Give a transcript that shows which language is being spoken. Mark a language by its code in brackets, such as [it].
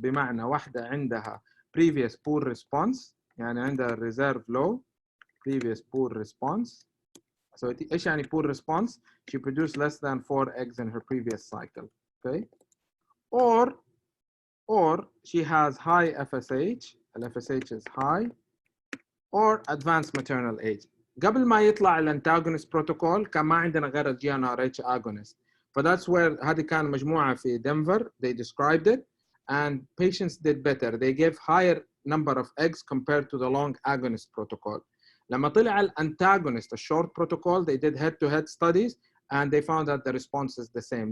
[ar] بمعنى واحدة عندها [en] previous poor response, [ar] يعني عندها [en] reserve low, previous poor response. So [ar] إيش يعني [en] poor response? She produced less than 4 eggs in her previous cycle. Okay. Or she has high FSH, FSH is high, or advanced maternal age. [ar] قبل ما يطلع الانتاغونست بروتوكول كان ما عندنا غير الجي ان ار اتش اجونست. [en] فذاتس وير [ar] هذه كان مجموعه في دنفر [en] they described it and patients did better. They gave higher number of eggs compared to the long agonist protocol. [ar] لما طلع الانتاغونست الشورت [en] protocol they did head to head studies and they found that the response is the same.